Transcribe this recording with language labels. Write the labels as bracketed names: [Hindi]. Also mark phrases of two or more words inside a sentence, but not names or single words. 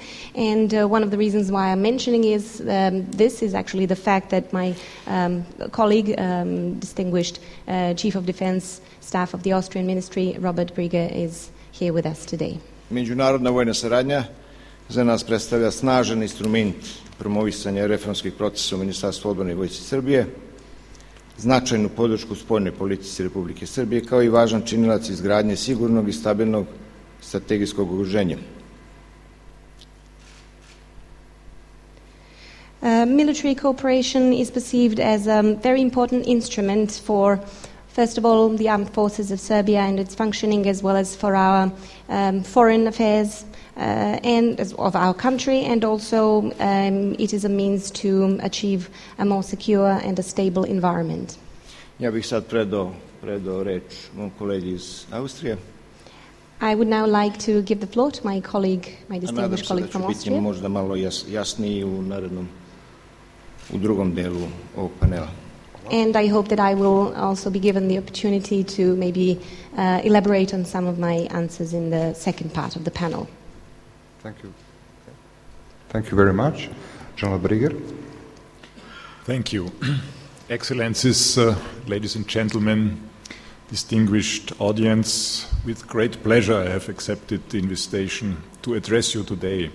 [English] And one of the reasons why I'm mentioning this is actually the fact that my colleague, distinguished Chief of Defense Staff of the Austrian Ministry, Robert Brigger, is here with us today. [Serbian] Međunarodna vojna saradnja za nas predstavlja snažan instrument promovisanja reformskih procesa u Ministarstvu odbrane i Vojsci Srbije, značajnu podršku spoljnoj politici Republike Srbije, kao i važan činilac izgradnje sigurnog i stabilnog strategijskog okruženja. [English] Military cooperation is perceived as a very important instrument for, first of all, the armed forces of Serbia and its functioning, as well as for our foreign affairs and of our country, and also it is a means to achieve a more secure and a stable environment. [Serbian] Ja bih sad predao reč mom kolegi iz Austrije. [English] I would now like to give the floor to my colleague, my distinguished colleague from Austria. [Serbian] Nadam se da ću biti možda malo jasniji u drugom delu ovog panela. [English] And I hope that I will also be given the opportunity to maybe elaborate on some of my answers in the second part of the panel. Thank you. Thank you very much. General Brigger. Thank you. Excellencies, ladies and gentlemen, distinguished audience, with great pleasure I have accepted the invitation to address you today.